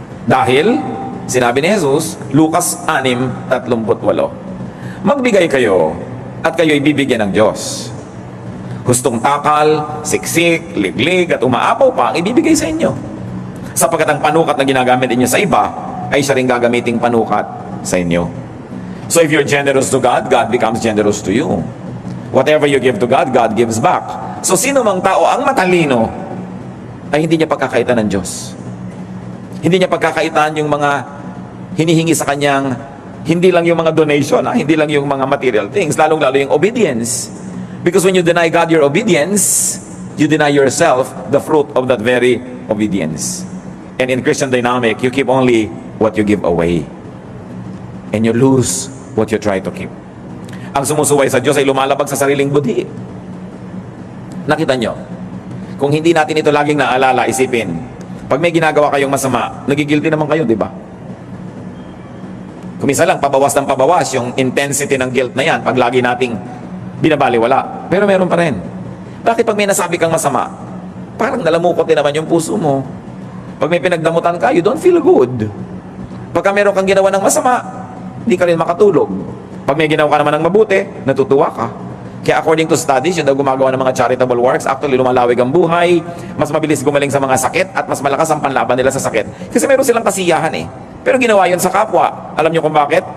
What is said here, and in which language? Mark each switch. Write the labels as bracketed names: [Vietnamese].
[Filipino] Dahil, sinabi ni Jesus, Lucas 6:38, magbigay kayo at kayo'y bibigyan ng Diyos. Hustong takal, siksik, liglig at umaapaw pa ang ibibigay sa inyo. Sapagkat ang panukat na ginagamit inyo sa iba ay siya rin gagamiting panukat sa inyo. [English] So if you're generous to God, God becomes generous to you. Whatever you give to God, God gives back. [Filipino] So sino mang tao ang matalino ay hindi niya pagkakaitan ng Diyos. Hindi niya pagkakaitan yung mga hinihingi sa kanyang, hindi lang yung mga donation, hindi lang yung mga [English] material things, [Filipino] lalong-lalo yung obedience. [English] Because when you deny God your obedience, you deny yourself the fruit of that very obedience. And in Christian dynamic, you keep only what you give away. And you lose what you try to keep. [Filipino] Ang sumusuway sa Diyos ay lumalabag sa sariling budhi. Nakita nyo? Kung hindi natin ito laging naalala, isipin, pag may ginagawa kayong masama, nagigilty naman kayo, di ba? Kung minsan lang, pabawas ng pabawas yung intensity ng guilt na yan, pag lagi nating binabaliwala. Pero meron pa rin. Bakit pag may nasabi kang masama, parang nalamukot din naman yung puso mo? Pag may pinagdamutan ka, [English] you don't feel good. [Filipino] Pagka meron kang ginawa ng masama, hindi ka rin makatulog. Pag may ginawa ka naman ng mabuti, natutuwa ka. Kaya [English] according to studies, [Filipino] yung daw gumagawa ng mga [English] charitable works, [Filipino] actually lumalawig ang buhay, mas mabilis gumaling sa mga sakit, at mas malakas ang panlaban nila sa sakit. Kasi meron silang kasiyahan eh. Pero ginawa yun sa kapwa. Alam niyo kung bakit?